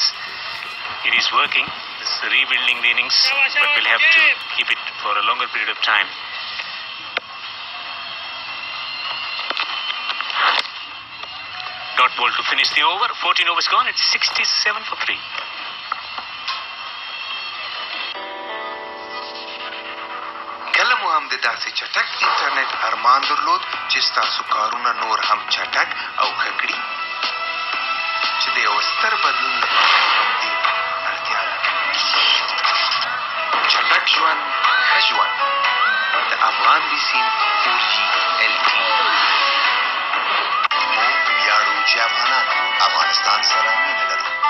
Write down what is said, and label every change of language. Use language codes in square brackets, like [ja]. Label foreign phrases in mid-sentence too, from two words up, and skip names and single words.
[en] It is working. It's rebuilding the innings, but we'll have to keep it for a longer period of time. Dot ball to finish the over. 14 overs gone. It's 67 for 3. [ps] کله مو هم د داسې چټک انټرنیټ ارمان درلود چې ستاسو کارونه نور هم چټک او ښه کړي چې د یو ستر بدلون لپاره همدې اړتیا لري چټک ژوند ښه ژوند د افغان بیسیم 4G LTE موږ ویاړو چې افغانان افغانستان سره مینه لرو